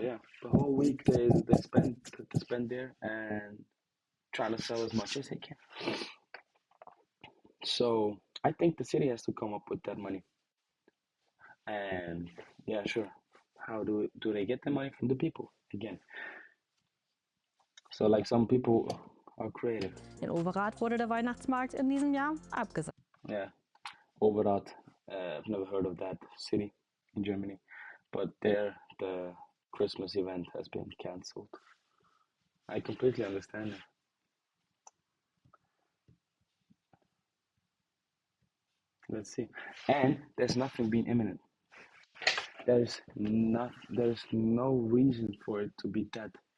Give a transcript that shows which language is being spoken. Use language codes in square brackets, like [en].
[en] Yeah, the whole week they spend there and trying to sell as much as they can. So I think the city has to come up with that money. And yeah, sure. How do they get the money from the people again? So like some people are creative. [de] In Overath wurde der Weihnachtsmarkt in diesem Jahr abgesagt. [en] Yeah, Overat. I've never heard of that city in Germany, but there the Christmas event has been cancelled. I completely understand it. Let's see. And there's nothing being imminent. There's no reason for it to be dead.